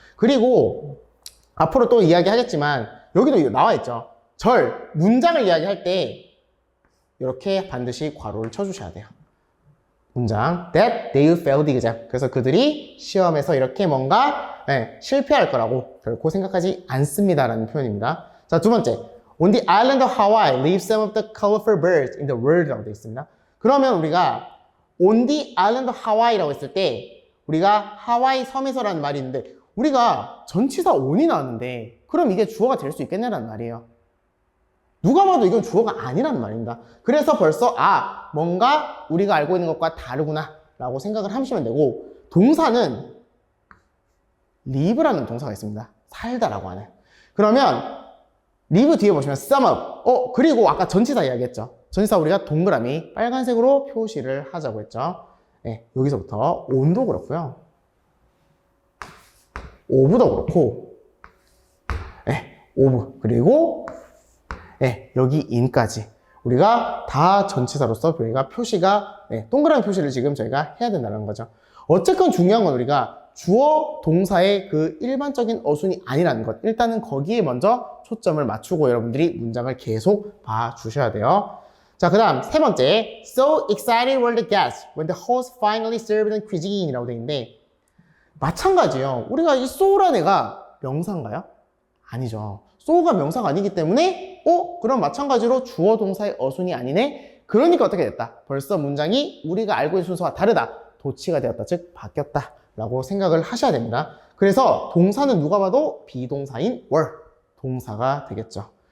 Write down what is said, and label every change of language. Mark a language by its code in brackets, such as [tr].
[ko] 그리고 앞으로 또 이야기하겠지만 여기도 나와 있죠. 문장을 이야기할 때 이렇게 반드시 괄호를 쳐주셔야 돼요. [en] 문장 that they failed the exam. [ko] 그래서 그들이 시험에서 이렇게 뭔가 실패할 거라고 결코 생각하지 않습니다라는 표현입니다. 자, 두 번째. [en] On the island of Hawaii live some of the colorful birds in the world [ko] 라고 되어 있습니다. 그러면 우리가 [en] on the island of Hawaii [ko] 라고 했을 때 우리가 하와이 섬에서라는 말이 있는데 우리가 전치사 on이 나왔는데 그럼 이게 주어가 될 수 있겠냐라는 말이에요. 누가 봐도 이건 주어가 아니라는 말입니다. 그래서 벌써 뭔가 우리가 알고 있는 것과 다르구나 라고 생각을 하시면 되고 동사는 live라는 동사가 있습니다. 살다라고 하는. 그러면 live 뒤에 보시면 [en] sum up. [ko] 그리고 아까 전치사 이야기했죠. 전치사 우리가 동그라미 빨간색으로 표시를 하자고 했죠. 네, 여기서부터 on도 그렇고요. of도 그렇고 of 그리고 여기 in까지 우리가 다 전치사로서 저희가 표시가 동그라미 표시를 지금 저희가 해야 된다는 거죠. 어쨌건 중요한 건 우리가 주어 동사의 그 일반적인 어순이 아니라는 것 일단은 거기에 먼저 초점을 맞추고 여러분들이 문장을 계속 봐주셔야 돼요. 자, 그 다음 세 번째 [en] So excited were the guests when the host finally served the cuisine [ko] 이라고 되어 있는데 마찬가지예요. 우리가 이 so라는 애가 명사인가요? 아니죠. so가 명사가 아니기 때문에 그럼 마찬가지로 주어 동사의 어순이 아니네? 그러니까 어떻게 됐다? 벌써 문장이 우리가 알고 있는 순서와 다르다. 도치가 되었다. 즉 바뀌었다. 라고 생각을 하셔야 됩니다. 그래서 동사는 누가 봐도 비동사인 were 동사가 되겠죠.